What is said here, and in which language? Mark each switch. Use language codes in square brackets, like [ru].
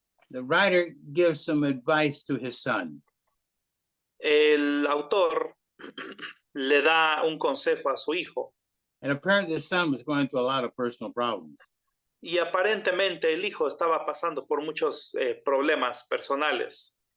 [en] the writer gives some advice to his son. [es] el autor le da un consejo a su hijo [en] And apparently the son was going through a lot of personal problems. [es] y aparentemente el hijo estaba pasando por muchos problemas personales.